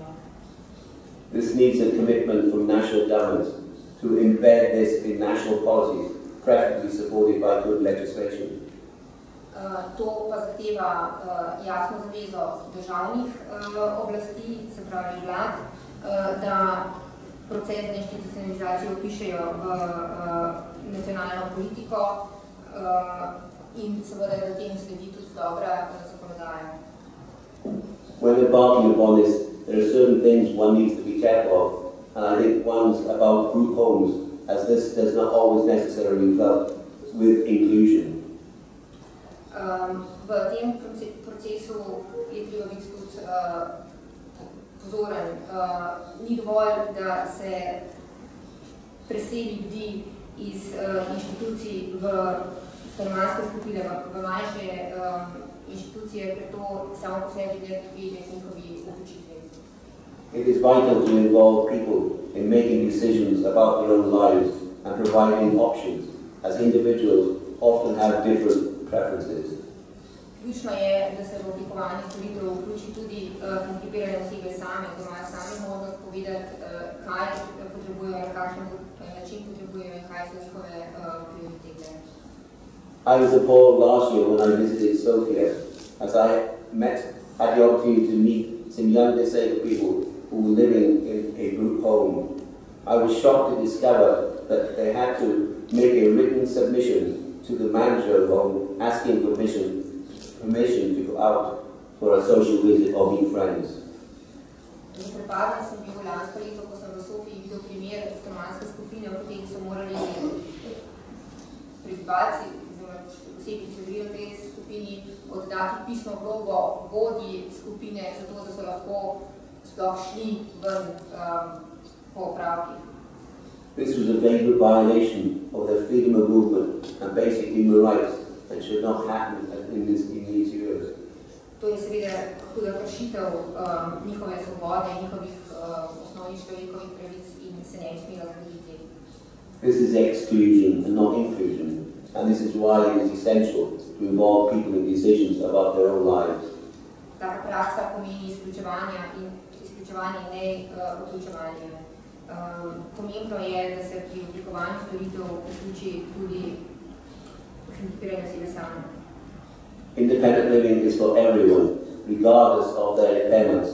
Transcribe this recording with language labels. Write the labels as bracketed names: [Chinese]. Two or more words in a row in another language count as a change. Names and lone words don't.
[English] This needs a commitment from national governments to embed this in national policies, preferably supported by good legislation. [Slovenian] To pa zahteva jasno zavezo državnih oblasti, se pravi vlad, da proces deinstitucionalizacije vpišejo v nacionalno politiko in seveda da temu sledi tudi dobra zakonodaja. [English] When embarking upon this, there are certain things one needs to be careful of, and I think one's about group homes, as this does not always necessarily result with inclusion. [Slovenian] V tem procesu je treba biti tudi pozoren. Ni dovolj, da se preseli ljudi iz inštitucij v stanovanjske skupine, v manjše inštitucije, ker to samo po sebi ne pripelje k njihovi vključitvi. [English] It is vital to involve people in making decisions about their own lives and providing options, as individuals often have different preferences. [Slovenian] Ključno je, da se v oblikovanje storitev vključi tudi hendikepirane osebe same, da imajo sami možnost povedati, kaj potrebujejo, na kakšen način potrebujejo in kaj so njihove prioritete. [English] I was appalled last year when I visited Sofia, as I had the opportunity to meet some young disabled people who were living in a group home. I was shocked to discover that they had to make a written submission to the manager of the home, asking permission to go out for a social visit or meet friends. [Slovenian] Zaprepaden sem bil lansko leto, ko sem v Sofiji videl primer stanovanjske skupine, v kateri so morali prebivalci, osebi, ki so živeli v tej skupini, oddati pisno vlogo vodji skupine, zato da so lahko sploh šli ven po opravkih. [English] This was a vagrant violation of their freedom of movement and basic human rights that should not happen in these years. [Slovenian] To je seveda huda kršitev njihove svobode, njihovih osnovnih človekovih pravic in se ne bi smela zgoditi. [English] This is exclusion and not inclusion, and this is why it is essential to involve people in decisions about their own lives. [Slovenian] Taka praksa pomeni izključevanje, ne vključevanje. Pomembno je, da se pri oblikovanju storitev vključi tudi hendikepirane osebe same. [English] Independent living is for everyone, regardless of their impairments.